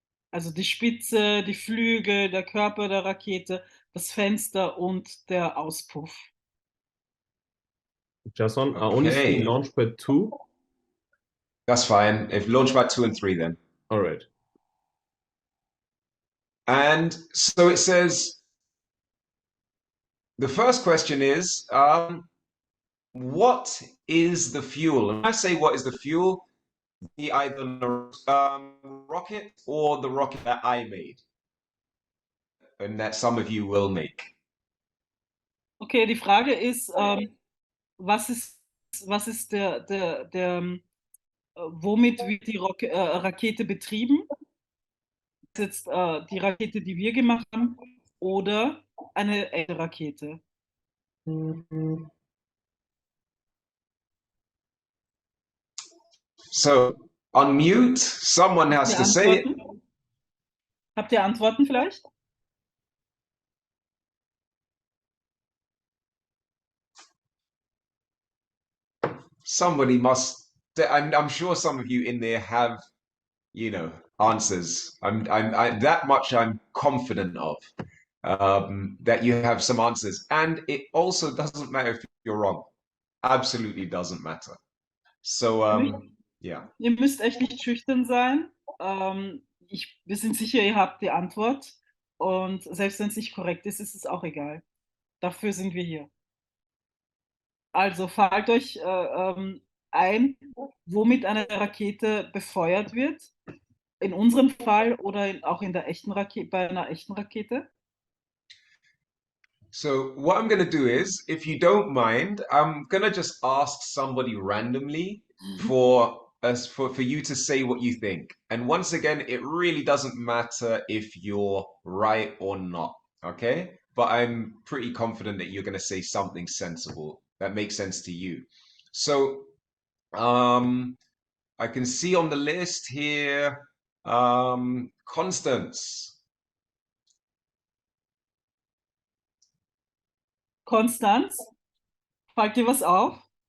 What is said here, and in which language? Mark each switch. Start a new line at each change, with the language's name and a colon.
German: Also die Spitze, die Flügel, der Körper der Rakete, das Fenster und der Auspuff.
English: Jason, I only see launchpad 2. That's fine. If launchpad 2 and 3 then. All right. And so it says, the first question is, what is the fuel? And when I say what is the fuel, be either the rocket or the rocket that I made and that some of you will make.
German: Okay, die Frage ist, was ist womit wird die Rakete betrieben? Ist jetzt die Rakete, die wir gemacht haben, oder eine echte Rakete?
English: So, unmute, someone has to say it.
German: Habt ihr Antworten vielleicht?
English: Somebody must, I'm sure some of you in there have, you know, answers. I'm that much I'm confident of, that you have some answers. And it also doesn't matter if you're wrong. Absolutely doesn't matter. So, yeah.
German: Ihr müsst echt nicht schüchtern sein. Wir sind sicher, ihr habt die Antwort. Und selbst wenn es nicht korrekt ist, ist es auch egal. Dafür sind wir hier. Also fallt euch ein, womit eine Rakete befeuert wird. In unserem Fall oder auch in der echten Rakete, bei einer echten Rakete.
English: So what I'm going to do is, if you don't mind, I'm going to just ask somebody randomly for you to say what you think. And once again, it really doesn't matter if you're right or not, okay? But I'm pretty confident that you're going to say something sensible that makes sense to you. So I can see on the list here, Constance.
German: Konstanz, fällt dir was auf?